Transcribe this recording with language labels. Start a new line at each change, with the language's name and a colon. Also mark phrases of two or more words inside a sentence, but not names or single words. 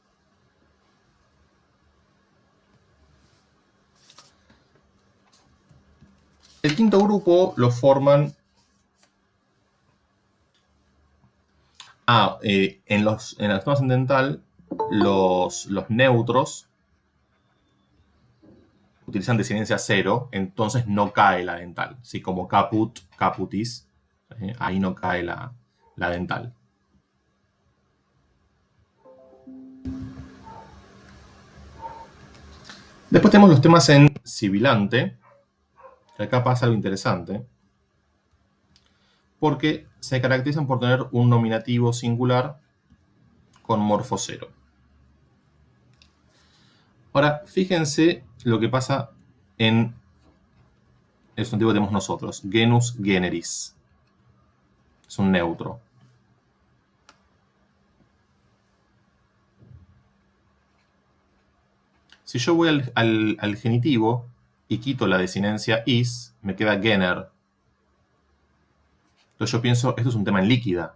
Spanish: El quinto grupo lo forman en los temas en dental, los neutros utilizan desinencia cero, entonces no cae la dental. ¿Sí? Como
Latin: caput, caputis,
Spanish: ahí no cae la dental. Después tenemos los temas en sibilante, que acá pasa algo interesante, porque se caracterizan por tener un nominativo singular con morfo cero. Ahora, fíjense lo que pasa en el sustantivo que tenemos nosotros,
Latin: genus generis.
Spanish: Es un neutro. Si yo voy al genitivo y quito la desinencia is, me queda gener. Entonces yo pienso, esto es un tema en líquida.